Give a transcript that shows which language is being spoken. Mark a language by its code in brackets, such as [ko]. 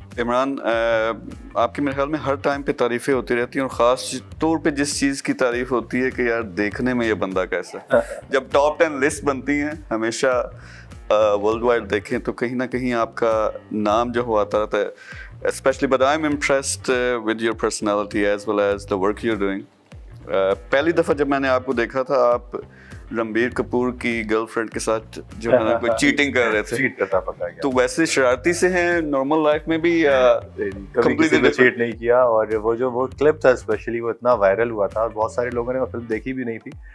[ur] عمران، آپ کے میرے خیال میں ہر ٹائم پہ تعریفیں ہوتی رہتی ہیں، اور خاص طور پہ جس چیز کی تعریف ہوتی ہے کہ یار دیکھنے میں یہ بندہ کیسا ہے. جب ٹاپ 10 لسٹ بنتی ہیں ہمیشہ ورلڈ وائڈ دیکھیں تو کہیں نہ کہیں آپ کا نام جو ہوا آتا رہتا ہے. [en] Especially, but I'm impressed with your personality as well as the work you're doing. [ur] پہلی دفعہ جب میں نے آپ کو دیکھا تھا، آپ رنبیر کپور کی گرل فرینڈ کے ساتھ جو ہے نا کوئی چیٹنگ کر رہے تھے. چیٹ کرتا پکا گیا. تو ویسے شرارتی سے ہیں نارمل لائف میں بھی، کبھی کسی نے چیٹ نہیں کیا. اور وہ کلپ تھا اسپیشلی، وہ اتنا وائرل ہوا تھا اور بہت سارے لوگوں نے وہ فلم دیکھی بھی نہیں تھی.